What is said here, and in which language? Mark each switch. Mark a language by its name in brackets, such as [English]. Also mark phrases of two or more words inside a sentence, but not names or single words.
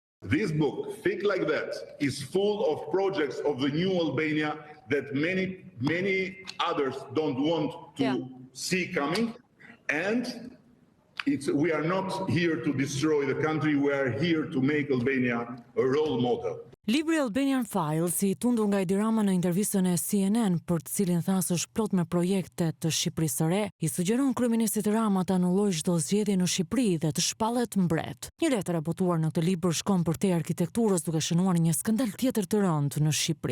[English] This book, Think Like That, is full of projects of the new Albania that many others don't want to see coming, and we are not here to destroy the country, we are here to make Albania a role model. [Albanian] Libri Albanian Files, i tundur nga Edi Rama në intervistën e CNN, për të cilin thasë është plot me projekte të Shqipërisë së Re, i sugjeron kryeministit Rama të anullojë çdo zgjedhje në Shqipëri dhe të shpallet mbret. Një letër e botuar në këtë libër shkon për te arkitekturës duke shënuar një skandal tjetër të rëndë në Shqipëri.